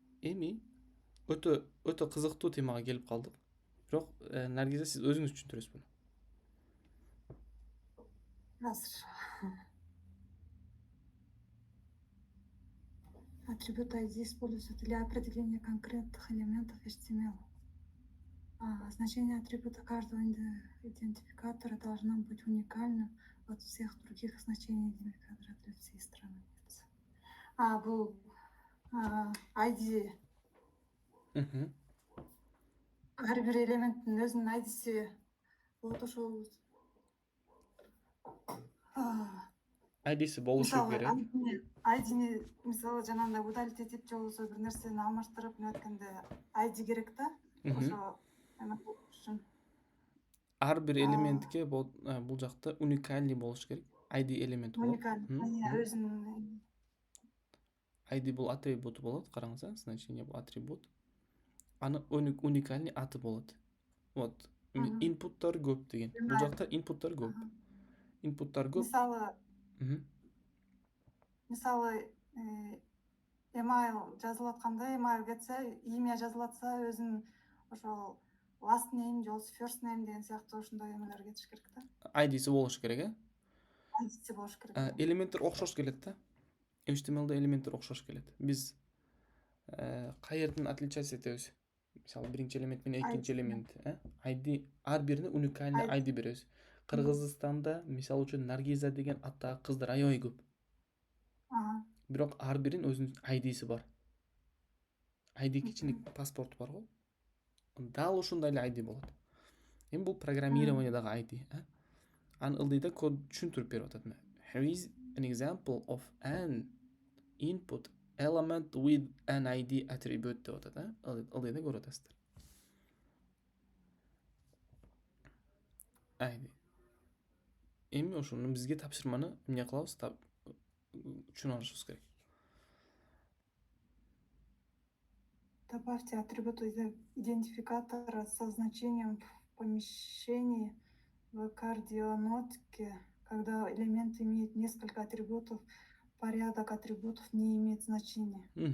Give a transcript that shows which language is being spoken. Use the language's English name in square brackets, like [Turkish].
[Kyrgyz] Эми өтө кызыктуу темага келип калдык. Бирок Наргиза, сиз өзүңүз түшүндүрөсүз буну. Азыр. [Russian] Атрибут ID используется для определения конкретных элементов HTML. Значение атрибута каждого идентификатора должно быть уникальным от всех других значений идентификатора для всей страницы. [Kyrgyz] Бул ID ар бир элементтин өзүнүн айдиси болот, ошол айдиси болушу керек. айдини мисалы жанагындай удалить этип же болбосо бир нерсени алмаштырып неткенде айди керек да. Ошо үчүн ар бир элементке бул жакта уникальный болуш керек. ID элемент болот. Уникальный өзүнүн ID бул атрибут болот. Караңыз, значение бул атрибут. Аны уникальный аты болот. Вот. Инпуттар көп деген. Бул жакта инпуттар көп. Инпуттар көп. Мисалы email жазылып атканда, email кетсе, имя жазылатса, өзүнүн ошол last name же first name деген сыяктуу ошондой эмелер кетиш керек да. ID'си болуш керек, ID'си болуш керек. Элементтер окшош келет да. HTML'де элементтер окшош келет. Биз каерден отличаться этебиз? Мисалы, биринчи элемент менен экинчи элемент, ID ар бирине уникальный ID беребиз. Кыргызстанда мисалы үчүн Наргиза деген аттагы кыздар аябай көп. Бирок ар биринин өзүнүн ID'си бар. ID кичине паспорт бар го. Дал ушундай эле ID болот. Эми бул программированиедагы ID, Аны ылдыйда код түшүндүрүп берип атат. [English] Here is an example of an input element with an ID attribute деп атат, ылдыйда көрүп атасыздар. [Kyrgyz] ID. Эми ошону бизге тапшырманы эмне кылабыз? Түшүнүп алышыбыз керек. [Russian] Добавьте атрибут идентификатора со значением в помещении в кардионотке, когда элемент имеет несколько атрибутов, порядок атрибутов не имеет значения.